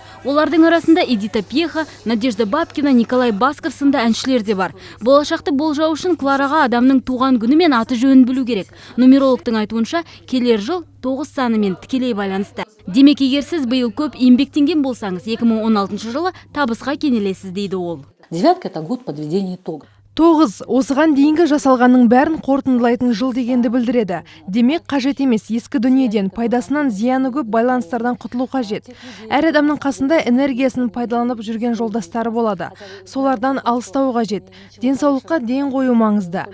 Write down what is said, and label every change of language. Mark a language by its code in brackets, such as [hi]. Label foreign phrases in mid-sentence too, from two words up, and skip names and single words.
[kk] Олардың арасында Эдита Пьеха, Надежда Бабкина, Николай Басков сынды әншілер де бар. Болашақты болжау үшін Клараға адамның туған күні мен аты жөнін білу керек. Нумерологтың айтуынша, келер жыл 9 санымен тікелей байланысты. Демек, егер сіз биыл көп еңбектенген болсаңыз, 2016 жылы табысқа кенелесіз дейді ол. [ru] Девятка – это год подведения итога. [kk] 9 осыған дейінгі жасалғанның бәрін қорытындылайтын жыл дегенді білдіреді. Демек, қажет емес ескі дүниеден, пайдасынан зияны көп байланыстардан құтылу қажет. Әр адамның қасында энергиясын пайдаланып жүрген жолдастары болады. Солардан алыстау қажет. Денсаулыққа ден қою маңызды.